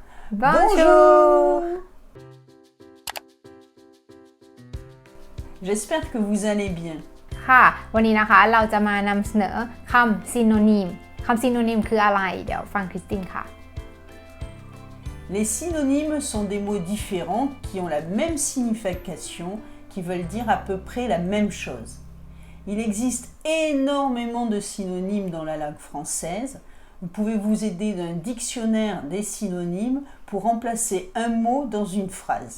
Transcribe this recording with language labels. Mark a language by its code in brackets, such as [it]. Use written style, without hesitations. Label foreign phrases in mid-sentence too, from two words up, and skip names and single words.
[fr] Bonjour. J'espère que vous allez bien. [th] ค่ะวันนี้นะคะเราจะมานำเสนอคำซิโนนิมคืออะไรเดี๋ยวฟังคริสตินค่ะ [fr] Les synonymes sont des mots différents qui ont la même signification, qui veulent dire à peu près la même chose. Il existe énormément de synonymes dans la langue française. Vous pouvez vous aider d'un dictionnaire des synonymes pour remplacer un mot dans une phrase.